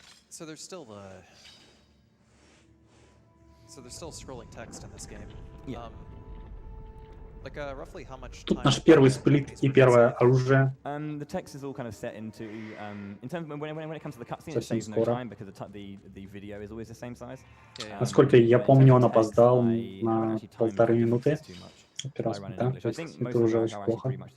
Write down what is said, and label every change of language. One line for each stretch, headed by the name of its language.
English: So there's still scrolling text in this game. Yeah. Like roughly how much
Russian: Тут
English: time
Russian: наш первый сплит и первое оружие.
English: The text is all kind of set into in terms of when it comes to the cutscene, it saves no time because the video is always the same size.
Russian: Насколько я помню, он опоздал на 1,5 минуты. Операция, да? То есть это уже очень плохо.